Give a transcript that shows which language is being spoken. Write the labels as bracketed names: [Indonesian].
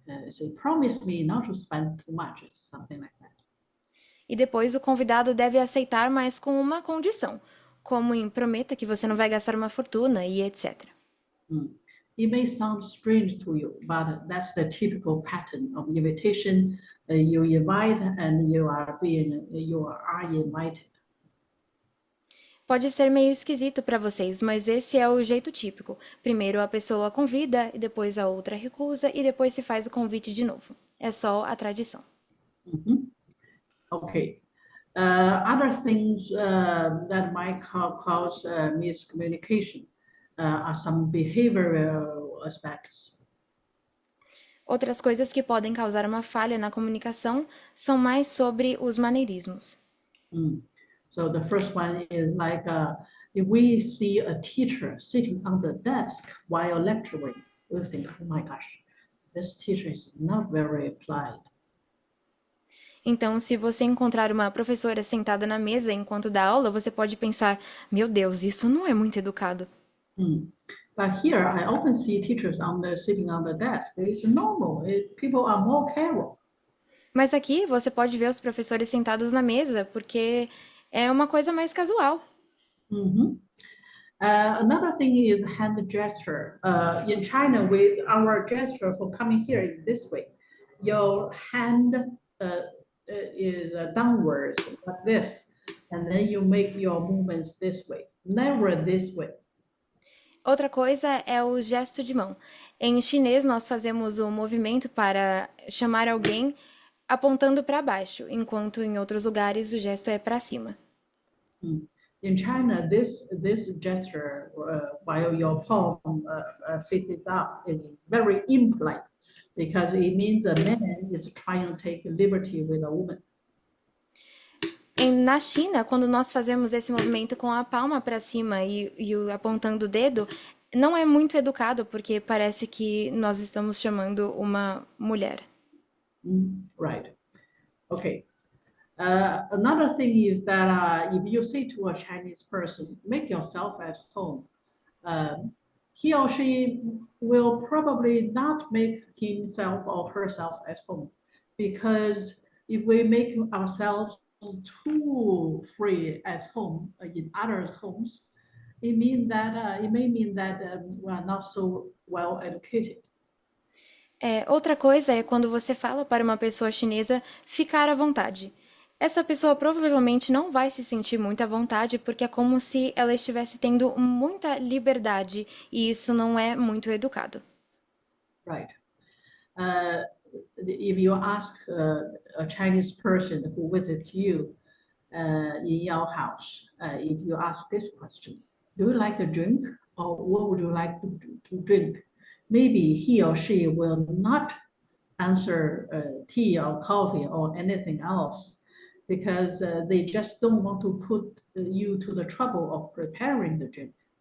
[English] So promise me not to spend too much, something like that. [Portuguese] E depois o convidado deve aceitar, mas com uma condição, como em prometa que você não vai gastar uma fortuna e etc. [English] It may sound strange to you, but that's the typical pattern of invitation. You invite and you are invited. [Portuguese] Pode ser meio esquisito para vocês, mas esse é o jeito típico. Primeiro a pessoa convida, e depois a outra recusa, e depois se faz o convite de novo. É só a tradição. [English] Okay. Other things that might cause miscommunication are some behavioral aspects. [Portuguese] Outras coisas que podem causar uma falha na comunicação são mais sobre os maneirismos. [English] So the first one is like if we see a teacher sitting on the desk while lecturing, we think, oh my gosh, this teacher is not very applied. [Portuguese] Então, se você encontrar uma professora sentada na mesa enquanto dá aula, você pode pensar: meu Deus, isso não é muito educado. [English] But here, I often see teachers sitting on the desk. It's normal. People are more careful. [Portuguese] Mas aqui você pode ver os professores sentados na mesa, porque é uma coisa mais casual. [English] Another thing is hand gesture. In China, our gesture for coming here is this way. Your hand is downwards like this, and then you make your movements this way, never this way. [Portuguese] Outra coisa é o gesto de mão. Em chinês, nós fazemos o movimento para chamar alguém apontando para baixo, enquanto em outros lugares o gesto é para cima. [English] In China, this gesture, while your palm faces up, is very impolite because it means a man is trying to take liberty with a woman. [Portuguese] Na China, quando nós fazemos esse movimento com a palma para cima e apontando o dedo, não é muito educado, porque parece que nós estamos chamando uma mulher. [English] Right. Okay. Another thing is that if you say to a Chinese person, make yourself at home, he or she will probably not make himself or herself at home. Because if we make ourselves too free at home in others' homes, it may mean that we are not so well educated. [Portuguese] Outra coisa é quando você fala para uma pessoa chinesa ficar à vontade. Essa pessoa provavelmente não vai se sentir muito à vontade porque é como se ela estivesse tendo muita liberdade e isso não é muito educado. [English] Right. If you ask a Chinese person who visits you in your house, if you ask this question, do you like a drink or what would you like to drink? Maybe he or she will not answer tea or coffee or anything else because they just don't want to put you to the trouble of preparing the drink.